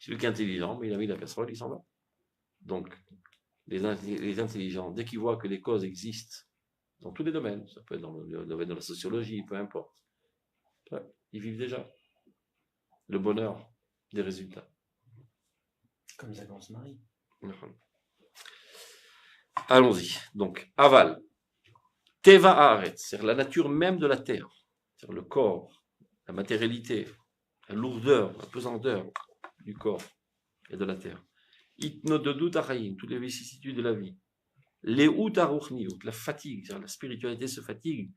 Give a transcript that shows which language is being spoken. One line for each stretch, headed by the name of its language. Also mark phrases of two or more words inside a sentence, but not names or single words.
French: Celui qui est intelligent, mais il a mis la casserole, il s'en va. Donc, les intelligents, dès qu'ils voient que les causes existent dans tous les domaines, ça peut être dans le domaine de la sociologie, peu importe, ils vivent déjà le bonheur des résultats. Comme ça qu'on se marie. Allons-y. Donc, aval.
Hebrew: טבע הארץ,
French: c'est-à-dire la nature même de la terre, c'est-à-dire le corps, la matérialité, la lourdeur, la pesanteur du corps et de la terre.
Hebrew: התנודדות החיים,
French: toutes les vicissitudes de la vie.
Hebrew: לאות הרוחניות,
French: la fatigue, c'est-à-dire la spiritualité se fatigue.